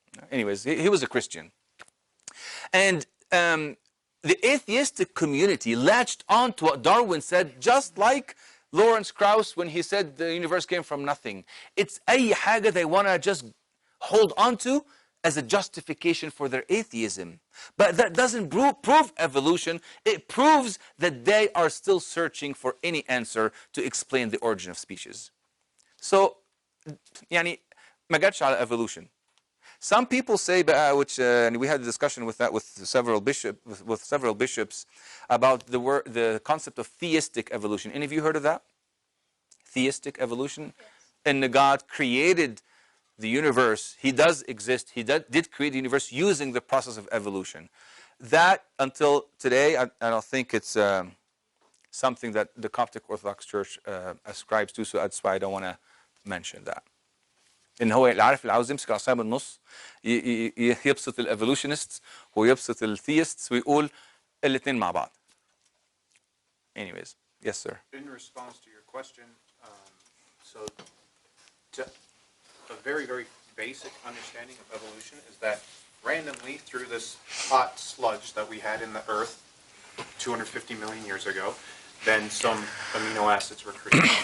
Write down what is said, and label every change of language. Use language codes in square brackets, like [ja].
[en] Anyways, he was a Christian. And the atheistic community latched on to what Darwin said, just like Lawrence Krauss when he said the universe came from nothing. It's [ar] أي حاجة [en] they want to just hold on to as a justification for their atheism. But that doesn't prove evolution. It proves that they are still searching for any answer to explain the origin of species. [ar] So, يعني ما جاتش على evolution. [en] Some people say, which and we had a discussion with that with several bishops about the concept of theistic evolution. Any of you heard of that? Theistic evolution, and God created the universe. He does exist. He did create the universe using the process of evolution. That until today, I don't think it's something that the Coptic Orthodox Church ascribes to. So that's why I don't want to mention that. [ar] ان هو العارف اللي عاوز يمسك العصايه بالنص يبسط الايفولوشنست ويبسط الثيستس ويقول الاثنين مع بعض. [en] Anyways, yes sir. In response to your question, a very, very basic understanding of evolution is that randomly through this hot sludge that we had in the earth 250 million years ago, then some amino acids were created.